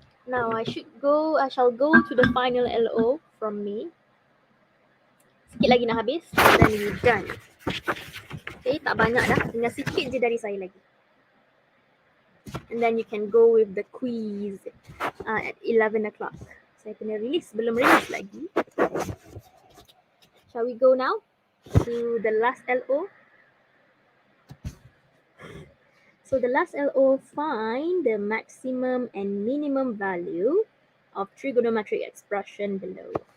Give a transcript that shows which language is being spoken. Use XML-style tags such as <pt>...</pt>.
<en>Now I shall go to the final LO from me.</en> <ms>Sikit lagi nak habis,</ms> <en>then we done.</en> <ms>Okay, tak banyak dah, tinggal sikit je dari saya lagi.</ms> <en>And then you can go with the quiz at 11 o'clock.</en> <ms>Saya kena release, belum release lagi.</ms> <en>Shall we go now to the last LO? So the last LO, find the maximum and minimum value of trigonometric expression below.</en>